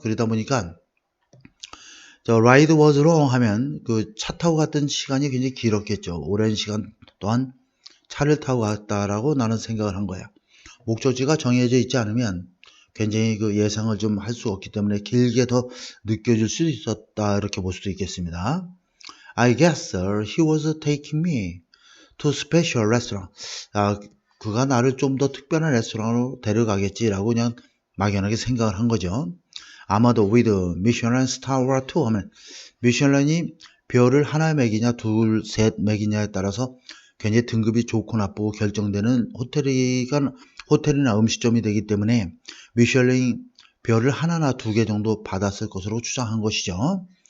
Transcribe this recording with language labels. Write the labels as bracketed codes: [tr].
[ko] 그러다 보니까 저 [en] ride was long [ko] 하면 그 차 타고 갔던 시간이 굉장히 길었겠죠. 오랜 시간 동안 차를 타고 갔다라고 나는 생각을 한 거야. 목적지가 정해져 있지 않으면 굉장히 그 예상을 좀 할 수 없기 때문에 길게 더 느껴질 수 있었다 이렇게 볼 수도 있겠습니다. [en] I guess he was taking me to special restaurant. [ko] 그가 나를 좀 더 특별한 레스토랑으로 데려가겠지라고 그냥 막연하게 생각을 한 거죠. 아마도 [en] with Michelin star or two [ko] 하면 미슐랭이 별을 하나 매기냐 둘, 셋 매기냐에 따라서 굉장히 등급이 좋고 나쁘고 결정되는 호텔이나 음식점이 되기 때문에 미슐랭 별을 하나나 두 개 정도 받았을 것으로 추정한 것이죠.